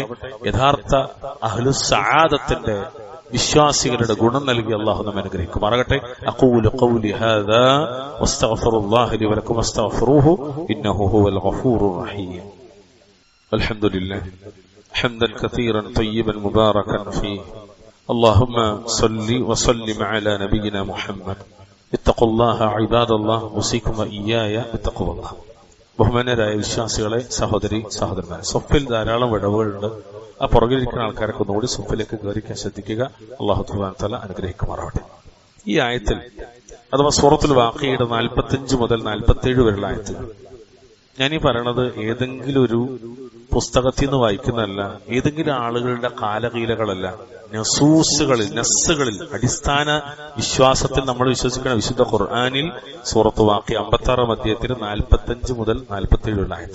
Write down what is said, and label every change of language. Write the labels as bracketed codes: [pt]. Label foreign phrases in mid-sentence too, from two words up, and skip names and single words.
[ml] യഥാർത്ഥ അഹ്ലുസ് സആദത്തിന്റെ വിശ്വാസികളുടെ ഗുണം നൽകി അല്ലാഹു നമ്മെ അനുഗ്രഹിക്കുമാറാകട്ടെ. [ar] أقول قولي هذا وأستغفر الله لي ولكم واستغفروه إنه هو الغفور الرحيم. الحمد لله حمدا كثيرا طيبا مباركا فيه. اللهم صل وسلم على نبينا محمد. اتقوا الله عباد الله اوصيكم واياي بتقوى الله. [ml] ബഹുമാനരായ വിശ്വാസികളെ, സഹോദരി സഹോദരന്മാരെ, സൊഫിൽ ധാരാളം വിടവുകളുണ്ട്. ആ പുറകിലിരിക്കുന്ന ആൾക്കാരൊക്കെ ഒന്നുകൂടി സൊഫിലേക്ക് കയറിക്കാൻ ശ്രദ്ധിക്കുക. അല്ലാഹു [ar] سبحانه وتعالى [ml] അനുഗ്രഹിക്കുമാറാവട്ടെ. ഈ ആയത്തിൽ അഥവാ സൂറത്തുൽ വാഖിയയുടെ 45 മുതൽ 47 വരെയുള്ള ആയത്തിൽ ഞാനീ പറയണത് ഏതെങ്കിലും ഒരു പുസ്തകത്തിൽ നിന്ന് വായിക്കുന്നതല്ല, ഏതെങ്കിലും ആളുകളുടെ കാലകീലകളല്ല, നസ്സുകളിൽ അടിസ്ഥാന വിശ്വാസത്തിൽ നമ്മൾ വിശ്വസിക്കുന്ന വിശുദ്ധ ഖുർആനിൽ സൂറത്ത് വാഖിയ 56 അധ്യായത്തിൽ 45 മുതൽ 47 ഉള്ള ആയത്ത്.